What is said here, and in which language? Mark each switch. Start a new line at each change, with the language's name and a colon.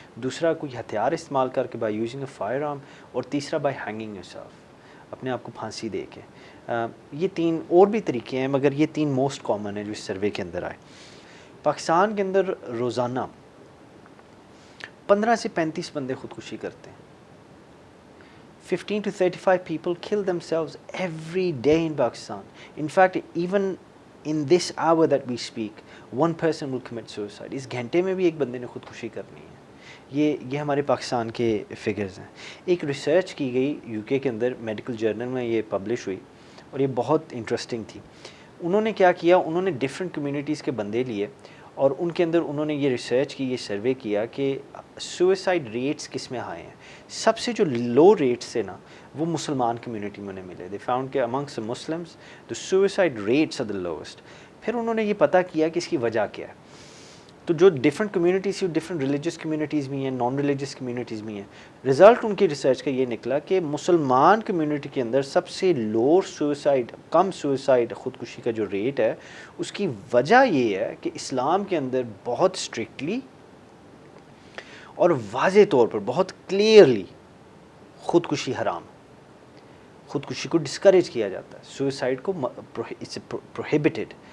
Urdu: دوسرا کوئی ہتھیار استعمال کر کے،
English: By using a firearm.
Urdu: اور تیسرا
English: by hanging yourself,
Urdu: اپنے آپ کو پھانسی دے کے. یہ 3 اور بھی طریقے ہیں، مگر یہ 3 موسٹ کامن ہیں جو اس سروے کے اندر آئے. پاکستان کے اندر روزانہ 15 سے 35 بندے خودکشی کرتے ہیں.
English: 15 to 35 people kill themselves every day in Pakistan. In fact, even in this hour that we speak, one person will commit suicide.
Urdu: اس گھنٹے میں بھی ایک بندے نے خودکشی کرنی ہے. یہ ہمارے پاکستان کے فگرز ہیں. ایک ریسرچ کی گئی یو کے اندر، میڈیکل جرنل میں یہ پبلش ہوئی، اور یہ بہت انٹرسٹنگ تھی. انہوں نے کیا کیا، انہوں نے ڈفرینٹ کمیونٹیز کے بندے لیے، اور ان کے اندر انہوں نے یہ ریسرچ کی، یہ سروے کیا کہ سوئسائڈ ریٹس کس میں ہائی ہیں. سب سے جو لو ریٹس تھے نا وہ مسلمان کمیونٹی میں انہیں ملے.
English: They found کہ among Muslims the suicide rates are the lowest.
Urdu: پھر انہوں نے یہ پتہ کیا کہ اس کی وجہ کیا ہے. تو جو different communities, different religious communities بھی ہیں، نان ریلیجس کمیونٹیز بھی ہیں. رزلٹ ان کی ریسرچ کا یہ نکلا کہ مسلمان کمیونٹی کے اندر سب سے لو سوئسائڈ، کم سوئسائڈ، خودکشی کا جو ریٹ ہے، اس کی وجہ یہ ہے کہ اسلام کے اندر بہت اسٹرکٹلی اور واضح طور پر، بہت کلیئرلی خودکشی حرام، خودکشی کو ڈسکریج کیا جاتا ہے، سوئسائڈ کو
English: It's prohibited.